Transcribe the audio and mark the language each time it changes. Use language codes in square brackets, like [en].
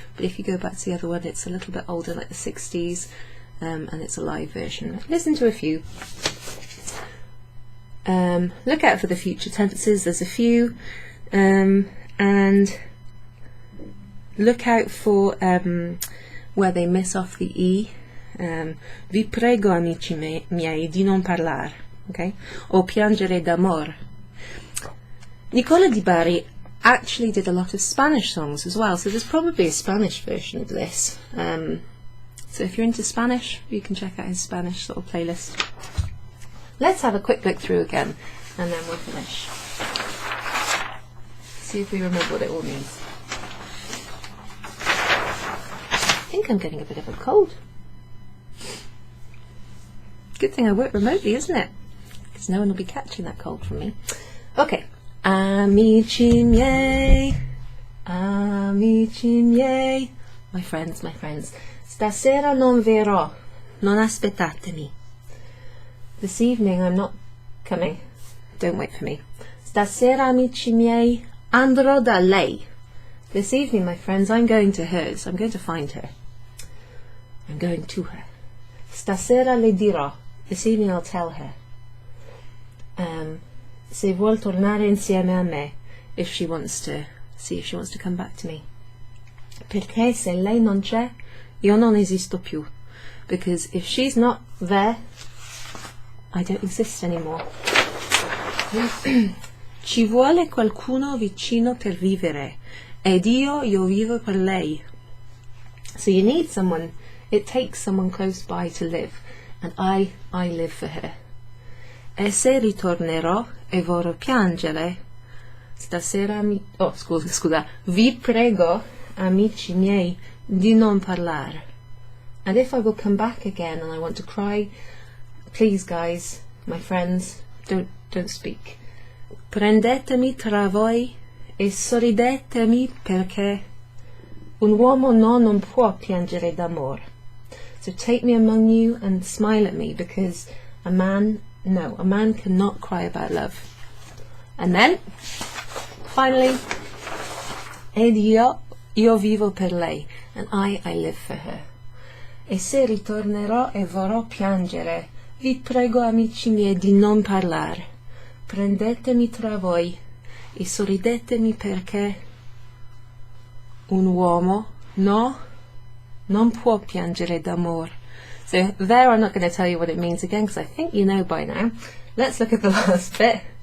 [en] But if you go back to the other one, it's a little bit older, like the 60s, and it's a live version. Listen to a few. Look out for the future tenses, there's a few, and look out for where they miss off the E. [it] Vi prego, amici miei, di non parlar, okay? O piangere d'amor. [en] Nicola di Bari actually did a lot of Spanish songs as well, so there's probably a Spanish version of this. So if you're into Spanish, you can check out his Spanish sort of playlist. Let's have a quick look through again, and then we'll finish. See if we remember what it all means. I think I'm getting a bit of a cold. Good thing I work remotely, isn't it? Because no one will be catching that cold from me. [it] Okay. Amici miei, amici miei. [en] My friends, [it] stasera non verrò, non aspettatemi. [en] This evening I'm not coming, don't wait for me. [it] Stasera, amici miei, andrò da lei. [en] This evening, my friends, I'm going to hers. I'm going to find her. I'm going to her. [it] Stasera le dirò. [en] This evening I'll tell her. [it] Se vuol tornare insieme a me, [en] if she wants to come back to me. [it] Perché se lei non c'è, io non esisto più. [en] Because if she's not there, I don't exist anymore. [it] Ci vuole qualcuno vicino per vivere, ed io vivo per lei. [en] So you need someone, it takes someone close by to live, and I live for her. [it] E se ritornerò e vorrò piangere, stasera scusa, vi prego, amici miei, di non parlare. [en] And if I will come back again and I want to cry, please guys, my friends, don't speak. [it] Prendetemi tra voi e sorridetemi perché un uomo non può piangere d'amore. [en] So take me among you and smile at me because a man cannot cry about love. And then, finally, [it] ed io vivo per lei, [en] and I live for her. [it] E se ritornerò e vorrò piangere, vi prego amici miei di non parlare. Prendetemi tra voi e sorridetemi perché un uomo non può piangere d'amore. [en] So there I'm not going to tell you what it means again because I think you know by now. Let's look at the last bit.